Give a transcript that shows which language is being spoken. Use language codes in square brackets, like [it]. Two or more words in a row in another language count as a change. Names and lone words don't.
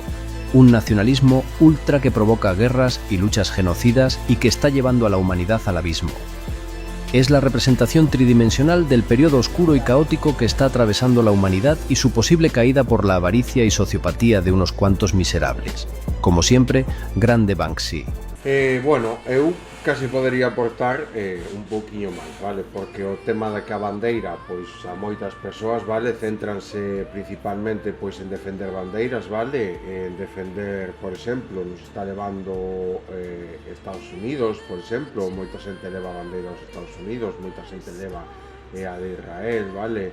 [es] Un nacionalismo ultra que provoca guerras y luchas genocidas y que está llevando a la humanidad al abismo. Es la representación tridimensional del periodo oscuro y caótico que está atravesando la humanidad y su posible caída por la avaricia y sociopatía de unos cuantos miserables. Como siempre, grande Banksy. [gl] Bueno, eu casi podería aportar un pouquiño máis, vale? Porque o tema da que a bandeira, pois a moitas persoas, vale, céntranse principalmente pois en defender bandeiras, vale? En defender, por exemplo, nos está levando Estados Unidos, por exemplo, moita xente leva a bandeira aos Estados Unidos, moita xente leva a de Israel, vale?